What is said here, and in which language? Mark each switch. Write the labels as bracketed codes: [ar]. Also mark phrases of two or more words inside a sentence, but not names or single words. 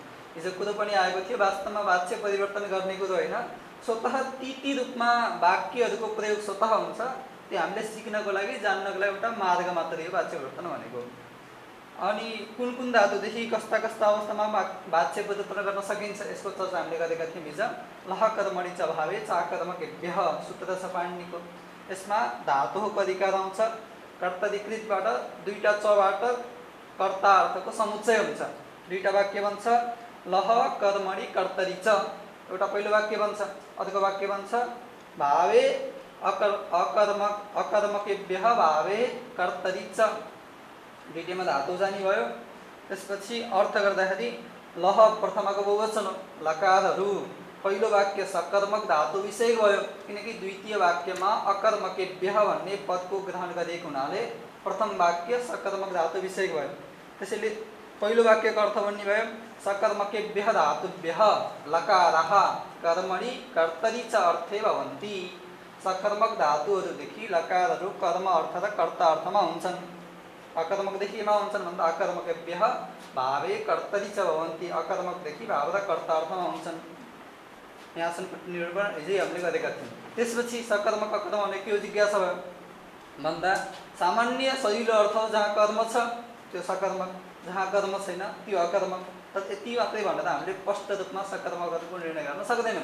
[ne] हिजो कुरो पनि आएको थियो, वास्तवमा वाच्य परिवर्तन गर्ने कुरो होइन, स्वतः ती रूपमा वाक्यहरूको प्रयोग स्वतः हुन्छ। त्यो हामीले सिक्नको लागि, जान्नको लागि एउटा मार्ग मात्रै हो वाच्य परिवर्तन भनेको। अनि कुन कुन धातुदेखि कस्ता कस्ता अवस्थामा वाच्य परिवर्तन गर्न सकिन्छ यसको चर्चा हामीले गरेका थियौँ हिजो। [sa] लह कर्मणि च भावे चाकर्मकेभ्यः [ne] सूत्र छ पाणिनिको। यसमा धातुको अधिकार आउँछ। कर्तरीकृतबाट दुईटा चबाट कर्ता अर्थको समुच्चय हुन्छ। दुईटा वाक्य बन्छ, [sa] लह कर्मणि कर्तरी च। [ne] एउटा पहिलो वाक्य बन्छ, अर्को वाक्य बन्छ [sa] भावे अकर्मकेभ्यः भावे कर्तरी च। [ne] दुईटैमा धातु जानी भयो। त्यसपछि अर्थ गर्दाखेरि लह प्रथमको बहुवचन हो, लकारहरू। पहिलो वाक्य सकर्मक धातु विषय भयो, किनकि द्वितीय वाक्यमा अकर्मकेभ्यः भन्ने पदको ग्रहण गरिएको हुनाले प्रथम वाक्य सकर्मक धातु विषय भयो। त्यसैले पहिलो वाक्यको अर्थ भन्ने भयो [sa] सकर्मकेभ्यः धातुभ्यः लकारः कर्मणि कर्तरी च अर्थे भवन्ति। [ne] सकर्मक धातुहरूदेखि लकारहरू कर्म अर्थ र कर्ता अर्थमा हुन्छन्। अकर्मकदेखिमा हुन्छन् भन्दा [sa] अकर्मकेभ्यः भावे कर्तरी च भवन्ति। [ne] अकर्मकदेखि भाव र कर्ता अर्थमा हुन्छन्। यहाँसम्म निरूपण हिजै हामीले गरेका थियौँ। त्यसपछि सकर्मक अकर्म भने के हो जिज्ञासा भयो भन्दा सामान्य सजिलो अर्थ हो, जहाँ कर्म छ त्यो सकर्मक, जहाँ कर्म छैन त्यो अकर्मक। तर यति मात्रै भनेर हामीले स्पष्ट रूपमा सकर्मकहरूको निर्णय गर्न सक्दैनौँ।